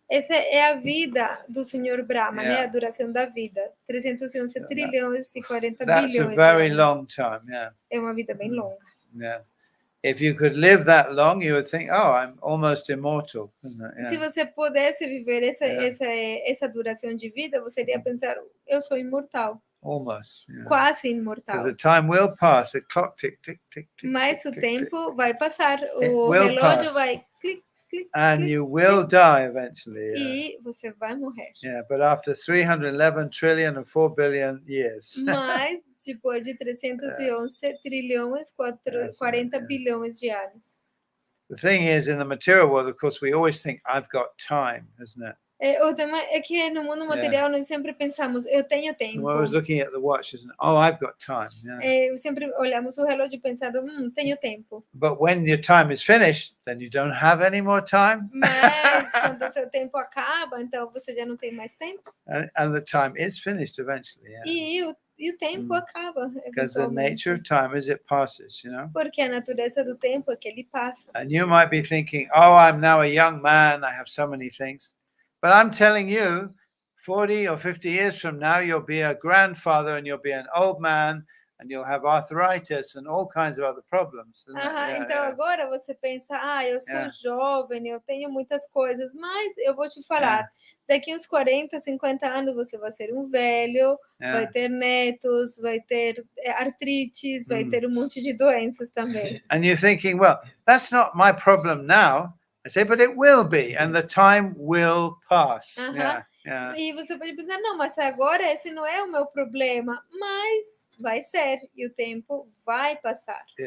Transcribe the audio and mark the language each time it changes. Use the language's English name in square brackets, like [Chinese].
[Portuguese] Essa é a vida do Senhor Brahma, né? A duração da vida. 311 trilhões e 40 bilhões de anos. [English] That's a very long time, [Portuguese] É uma vida bem longa. [English] If you could live that long, you would think, oh, I'm almost immortal. [Portuguese] Se você pudesse viver essa duração de vida, você iria pensar, eu sou imortal. [English] Almost. [Portuguese] Quase imortal. [English] Because the time will pass, the clock tick, tick, tick, tick. [Portuguese] Mas o tempo vai passar, o relógio vai clic, clic, [English] and [Portuguese] clic, [English] you will die eventually. [Portuguese] E você vai morrer. [English] But after 311 trillion and 4 billion years. [Portuguese] Mas depois de 311 trilhões, 40 bilhões de anos. [English] The thing is, in the material world, of course, we always think, I've got time, isn't it? [Portuguese] O tema é que no mundo material nós sempre pensamos, eu tenho tempo. [English] We're always looking at the watch, isn't it? Oh, I've got time. [Portuguese] Sempre olhamos o relógio pensando, tenho tempo. [English] But when your time is finished, then you don't have any more time. [Portuguese] Mas quando o seu tempo acaba, então você já não tem mais tempo. [English] And the time is finished eventually. [Portuguese] E o tempo acaba. [English] Because the nature of time is it passes, [Portuguese] Porque a natureza do tempo é que ele passa. [English] And you might be thinking, oh, I'm now a young man, I have so many things. But I'm telling you, 40 or 50 years from now, you'll be a grandfather and you'll be an old man and you'll have arthritis and all kinds of other problems. [Portuguese] Então agora você pensa, eu sou jovem, eu tenho muitas coisas, mas eu vou te falar, daqui uns 40, 50 anos você vai ser um velho, vai ter netos, vai ter artrites, vai ter um monte de doenças também. [English] And you're thinking, well, that's not my problem now. I say, but it will be, and the time will pass. [Portuguese] E você pode pensar, não, mas agora esse não é o meu problema, mas vai ser, e o tempo vai passar.